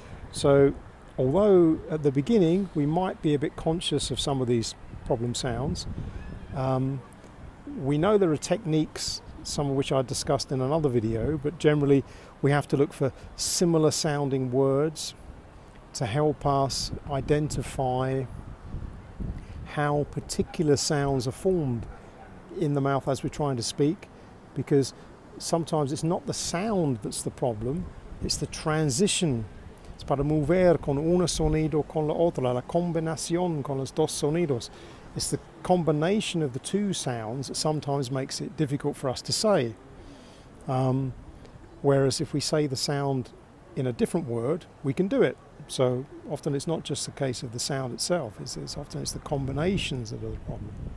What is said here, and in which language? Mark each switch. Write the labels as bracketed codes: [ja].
[en] So although at the beginning we might be a bit conscious of some of these problem sounds, we know there are techniques, some of which I discussed in another video, but generally we have to look for similar sounding words to help us identify how particular sounds are formed in the mouth as we're trying to speak, because sometimes it's not the sound that's the problem, it's the transition. [es] Es para mover con un sonido con la otra, la combinación con los dos sonidos. [en] It's the combination of the two sounds that sometimes makes it difficult for us to say. Whereas if we say the sound in a different word, we can do it. So often it's not just the case of the sound itself, often it's the combinations that are the problem.